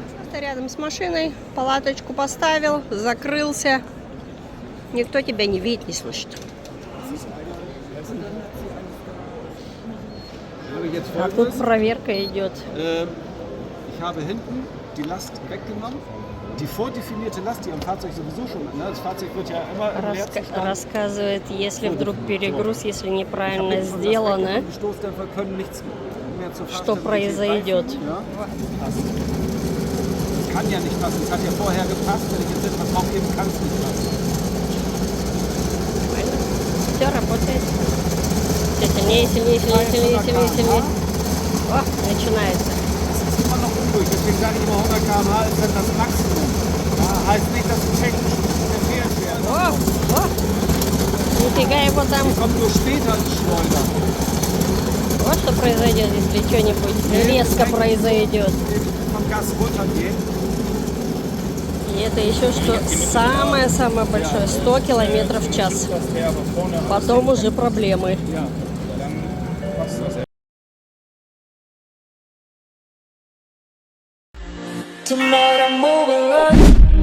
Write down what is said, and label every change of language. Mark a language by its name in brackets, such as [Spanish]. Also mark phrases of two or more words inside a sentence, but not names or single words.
[Russian] место рядом с машиной, палаточку поставил, закрылся. Никто тебя не видит, не слышит. А тут проверка идет. [German] Ich habe hinten die Last weggenommen. Die vordefinierte Last, die am Fahrzeug sowieso schon, ne, das Fahrzeug wird ja immer im Leerzustand. [Russian] Рассказывает, если вдруг перегруз, если неправильно сделано, что произойдет. [German] Kann ja nicht passen. Es hat ja vorher gepasst, wenn ich jetzt etwas draufgeben kann, es nicht passen. [Russian] Все работает. Все сильнее, сильнее, сильнее, сильнее, сильнее, сильнее. О, начинается. [German] Es ist immer noch unruhig, deswegen sage ich immer 100 km/h ist dann das Maximum. Ja, heißt nicht, dass die technisch verfehlt werden. [Russian] О! Нифига его там. [German] Kommt nur später ins Schleudern. [Russian] Вот что произойдет, если что-нибудь резко произойдет. [German] Vom Gas runtergehen. [Russian] И это еще что самое-самое большое, 100 километров в час. Потом уже проблемы. [English] Tonight I'm moving like